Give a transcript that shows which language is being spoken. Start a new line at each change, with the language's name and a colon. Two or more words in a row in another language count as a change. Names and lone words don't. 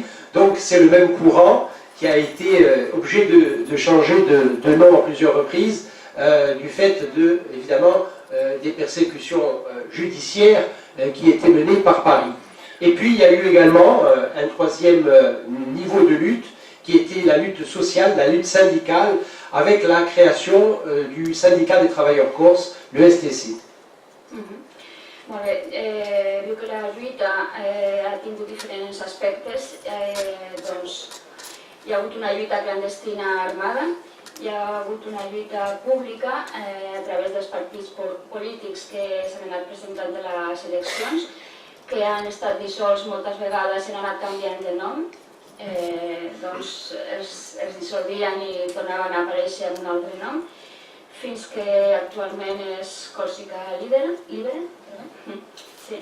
French: Donc c'est le même courant qui a été obligé de changer de nom à plusieurs reprises du fait de, évidemment, des persécutions judiciaires qui étaient menées par Paris. Et puis il y a eu également un troisième niveau de lutte qui était la lutte sociale, la lutte syndicale, avec la création du syndicat des travailleurs corses, le STC.
Catalan: Molt bé, diu que la lluita ha tingut diferents aspectes, doncs hi ha hagut una lluita clandestina armada, hi ha hagut una lluita pública a través dels partits polítics que s'han anat presentant de les eleccions, que han estat dissolts moltes vegades i han anat canviant de nom, doncs es dissolvien i tornaven a aparèixer amb un altre nom, fins que actualment és Corsica Libera, sí.